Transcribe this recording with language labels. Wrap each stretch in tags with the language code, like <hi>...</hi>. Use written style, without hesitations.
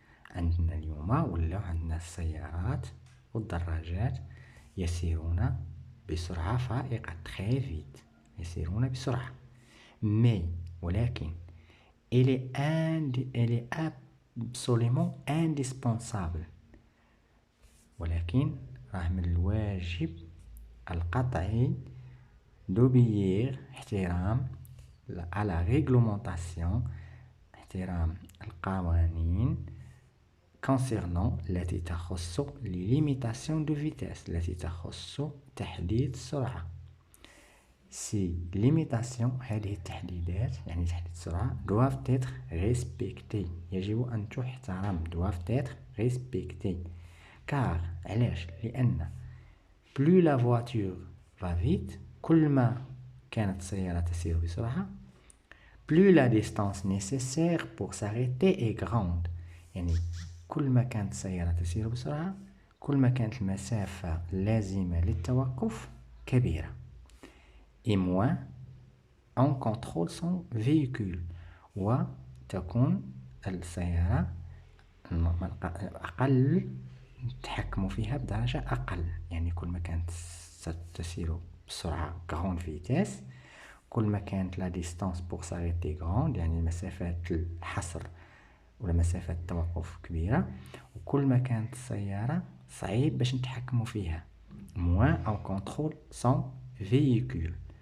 <ar>عندنا اليوم ولاو عندنا السيارات والدراجات يسيرون بسرعة فائقة.</ar> <fr>très vite</fr> <ar>يسيرون بسرعة.</ar> <fr>mais</fr> <ar>ولكن</ar> <fr>elle est absolument indispensable.</fr> <ar>ولكن راه من الواجب القطعي d'obéir احترام على réglementation احترام القوانين</ar> <fr>concernant</fr> <ar>التي تخص</ar> <fr>les limitations de vitesse</fr> <ar>التي تخص تحديد السرعة.</ar> <fr>ces limitations</fr> <ar>هذه التحديدات يعني تحديد السرعة</ar> <fr>doivent être respectées</fr> <ar>يجب أن تحترم.</ar> <fr>doivent être respectées car</fr> <ar>علاش؟ لأن</ar> <fr>plus la voiture va vite</fr> <ar>كل ما كانت السيارة تسير بسرعة</ar> <fr>plus la distance nécessaire pour s'arrêter est grande.</fr> <ar>يعني كل ما كانت السيارة تسير بسرعة كل ما كانت المسافة اللازمة للتوقف كبيرة.</ar> <fr>et moins on contrôle son véhicule</fr> <ar>وتكون السيارة أقل نتحكم فيها بدرجة أقل. يعني كل ما كانت ستسير بسرعة</ar> <fr>grande vitesse</fr> <ar>كل ما كانت</ar> <fr>la distance pour s'arrêter grande</fr> <ar>يعني مسافات الحصر ولا مسافات التوقف كبيرة، وكل ما كانت السيارة صعيب باش نتحكموا فيها.</ar> <fr>moins on contrôle son véhicule.</fr>